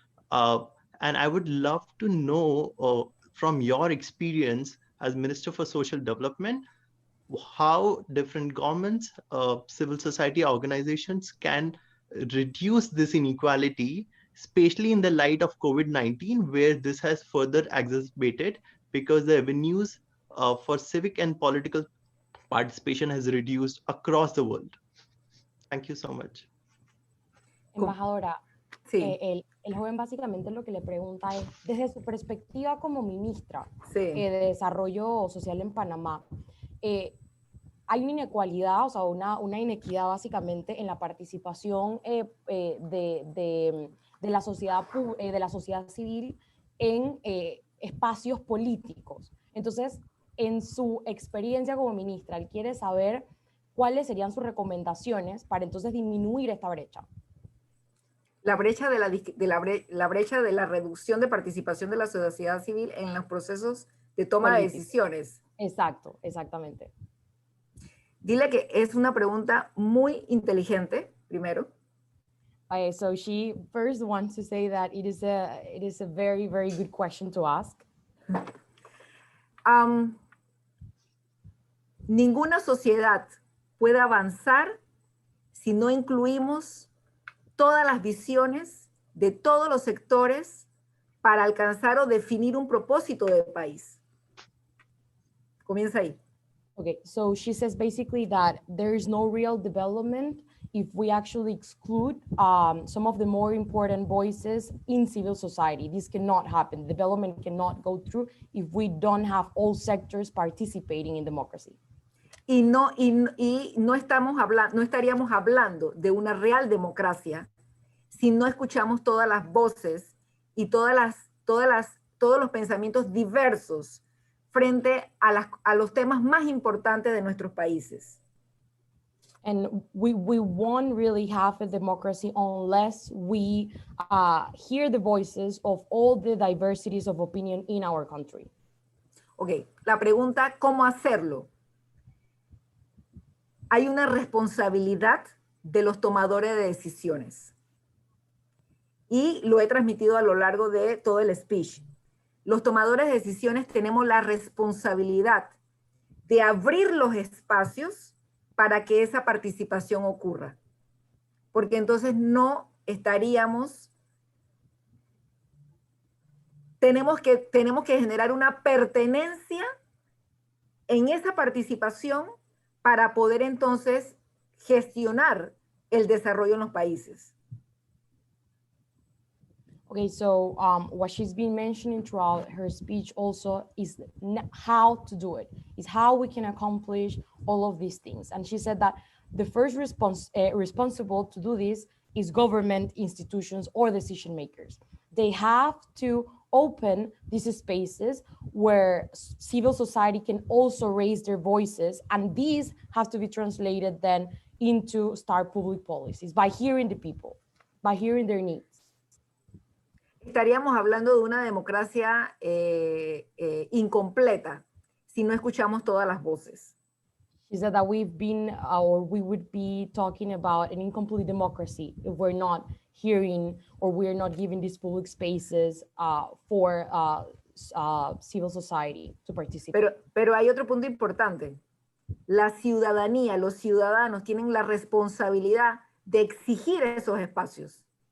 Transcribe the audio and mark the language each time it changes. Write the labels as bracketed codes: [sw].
[en] And I would love to know from your experience as Minister for Social Development, how different governments, civil society organizations can reduce this inequality, especially in the light of COVID-19, where this has further exacerbated because the avenues for civic and political participation has reduced across the world. Thank you so much. [es] Embajadora, Sí. el joven básicamente lo que le pregunta es, desde su perspectiva como ministra Sí. de Desarrollo Social en Panamá, hay una inequalidad, o sea, una inequidad básicamente en la participación de la sociedad civil en espacios políticos. Entonces, en su experiencia como ministra, él quiere saber cuáles serían sus recomendaciones para entonces disminuir esta brecha. La brecha la brecha de la reducción de participación de la sociedad civil en los procesos de toma de decisiones. Exacto, exactamente. Dile que es una pregunta muy inteligente, primero. [en] So she first wants to say that it is a very, very good question to ask. [es] Ninguna sociedad puede avanzar si no incluimos todas las visiones de todos los sectores para alcanzar o definir un propósito de país. Comienza ahí. [en] Okay, so she says basically that there is no real development if we actually exclude some of the more important voices in civil society. This cannot happen. Development cannot go through if we don't have all sectors participating in democracy. [es] Y no estaríamos hablando de una real democracia si no escuchamos todas las voces y todos los pensamientos diversos frente a los temas más importantes de nuestros países. [en] And we won't really have a democracy unless we hear the voices of all the diversities of opinion in our country. [es] Ok, la pregunta, ¿cómo hacerlo? Hay una responsabilidad de los tomadores de decisiones. Y lo he transmitido a lo largo de todo el speech. Los tomadores de decisiones tenemos la responsabilidad de abrir los espacios para que esa participación ocurra. Porque entonces no estaríamos... Tenemos que generar una pertenencia en esa participación para poder entonces gestionar el desarrollo en los países. [en] Okay, so what she's been mentioning throughout her speech also is how to do it, is how we can accomplish all of these things. And she said that the first responsible to do this is government institutions or decision makers. They have to open these spaces where civil society can also raise their voices, and these have to be translated then into start public policies by hearing the people, by hearing their needs. [es] Estaríamos hablando de una democracia incompleta si no escuchamos todas las voces. [en] She said that we've been, or we would be talking about an incomplete democracy if we're not hearing or we're not giving these public spaces for civil society to participate. [es] Pero hay otro punto importante. La ciudadanía, los ciudadanos tienen la responsabilidad de exigir esos espacios.